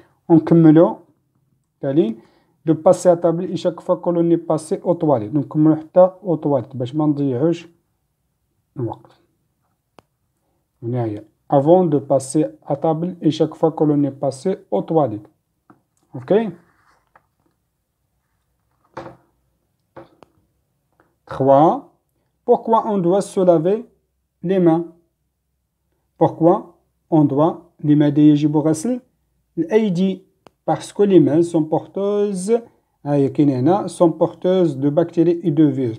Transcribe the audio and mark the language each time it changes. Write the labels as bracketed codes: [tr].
[ar] نكملو تالي [fr] de passer à table et chaque fois que l'on est passé aux toilettes. [ar] donc نكملو حتى [fr] aux toilettes [ar] باش ما نضيعوش الوقت. هنا هي [fr] avant de passer à table et chaque fois que l'on est passé aux toilettes. ok. 3. Pourquoi on doit se laver les mains؟ pourquoi on doit [ar] لماذا يجب غسل الأيدي؟ [fr] parce que les mains sont porteuses sont porteuses de bactéries et de virus.